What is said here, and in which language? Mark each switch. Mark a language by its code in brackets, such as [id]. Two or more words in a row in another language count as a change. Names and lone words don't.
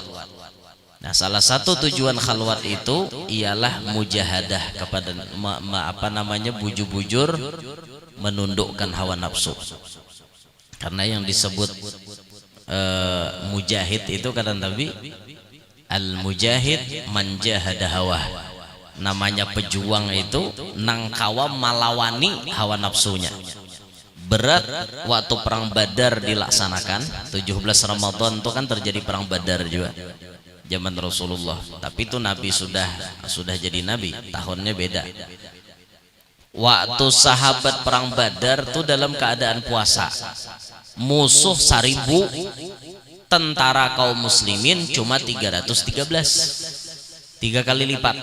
[bjn] Nah, salah satu tujuan khalwat itu ialah mujahadah kepada bujur-bujur menundukkan hawa nafsu. Karena yang disebut mujahid itu kata Nabi, [ar] المجاهد من جاهد هوى. [bjn] Namanya pejuang itu nang kawa malawani hawa nafsunya. Berat waktu perang Badar dilaksanakan 17 Ramadan itu kan terjadi perang Badar juga zaman Rasulullah, tapi itu Nabi sudah jadi Nabi, tahunnya beda. Waktu sahabat perang Badar tuh dalam keadaan puasa, musuh 1000, tentara kaum muslimin cuma 313, 3 kali lipat.